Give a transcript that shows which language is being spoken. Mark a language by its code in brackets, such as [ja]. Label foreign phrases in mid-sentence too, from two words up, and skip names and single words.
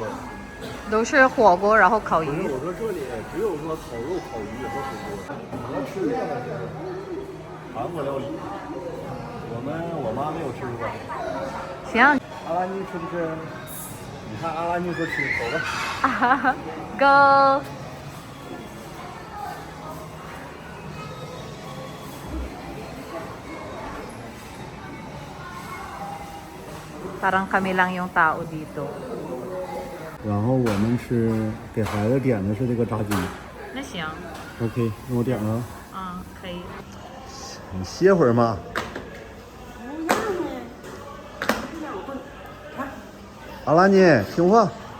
[zh] 都是火锅，然后烤不是，鱼。我说这里只有说烤肉、烤鱼和火锅。你要吃这个韩国料理，我妈没有吃过。行，阿拉尼吃不吃？你看阿拉尼说吃，走吧。 [tl] 啊哈哈 ，Go。Parang kami lang yung tao dito. [zh] 然后我们吃给孩子点的是这个炸鸡。那行， OK，那我点了。嗯，可以。你歇会儿嘛。阿拉尼，听话。